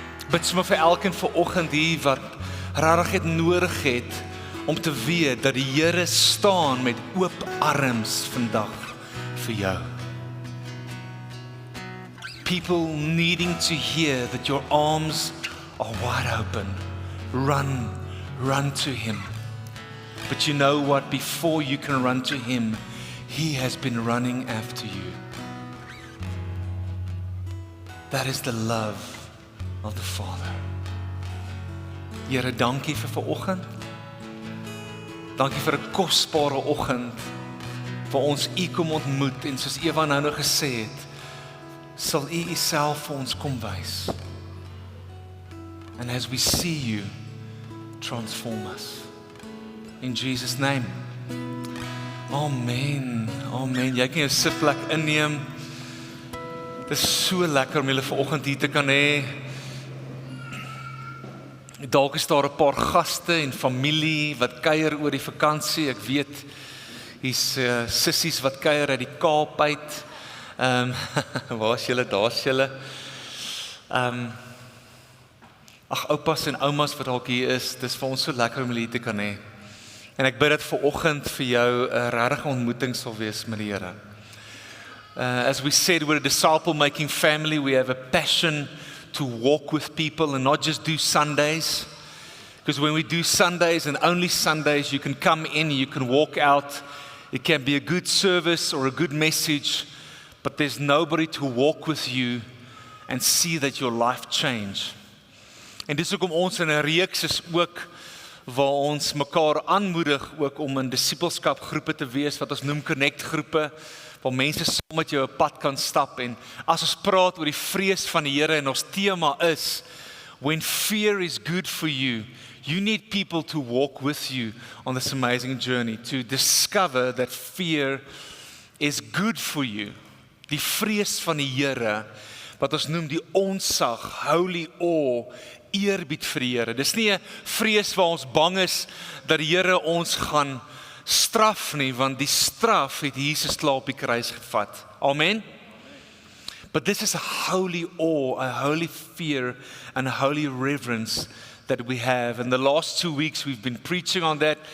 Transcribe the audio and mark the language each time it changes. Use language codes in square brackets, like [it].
[af] Bid sommer vir elkeen vanoggend hier wat regtig het nodig het om te weet dat die Here staan met oop arms vandag vir jou. [en] People needing to hear that your arms are wide open. Run to Him. But you know what? Before you can run to Him, He has been running after you. That is the love of the Father. [af] Here, dankie vir vanoggend. Dankie vir 'n kosbare oggend waar ons U kom ontmoet en soos Eva nou gesê het, sal U Uself vir ons kom wys. [en] And as we see You, transform us. In Jesus' name. Amen. Amen. [af] Jy kan jou sitplek inneem. Dit is so lekker om julle vanoggend hier te kan hê. Dalk is daar 'n paar gaste en familie wat kuier oor die vakansie. Ek weet, hier's sissies wat kuier uit die Kaap uit. Waar is julle? Daar's julle. Ag, oupas en oumas wat dalk hier is, dis vir ons so lekker om julle hier te kan hê. En ek bid dat vanoggend vir jou 'n regte ontmoeting sal wees met die Here. [en] As we said, we're a disciple-making family. We have a passion to walk with people and not just do Sundays. Because when we do Sundays and only Sundays, you can come in, you can walk out. It can be a good service or a good message, but there's nobody to walk with you and see that your life change. [af] En dis hoekom ons in 'n reeks is ook waar ons mekaar aanmoedig ook om in disipelskap groepe te wees wat ons noem connect groepe, waar mense saam met jou 'n pad kan stap. En as ons praat oor die vrees van die Here en ons tema is [en] when fear is good for you, you need people to walk with you on this amazing journey to discover that fear is good for you. [af] Die vrees van die Here wat ons noem die ontzag, [en] holy awe, [af] eerbied vir die Here. Dis nie 'n vrees waar ons bang is dat die Here ons gaan straf nie, want die straf het Jesus klaar op die kruis gevat. Amen. [en] But this is a holy awe, a holy fear and a holy reverence that we have. In the last 2 weeks we've been preaching on that.